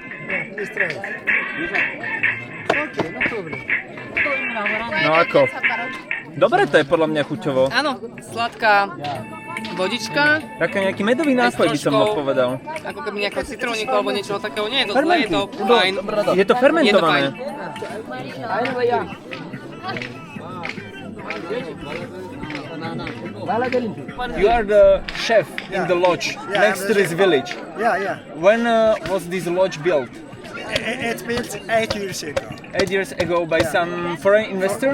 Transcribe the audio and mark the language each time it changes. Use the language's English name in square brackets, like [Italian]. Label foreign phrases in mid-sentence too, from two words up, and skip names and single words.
[Slovak] No ako? Dobre to je podľa mňa chuťovo. Áno, sladká vodička. Taká nejaký medový nápoj by som povedal. Ako keby nejakého citróniku alebo niečoho takého. Nie je to zlé, je to fajn. Je to fermentované. [English] You are the chef in the lodge next to this village. Yeah. When was this lodge built? It's built 8 years ago. 8 years ago by some foreign investor?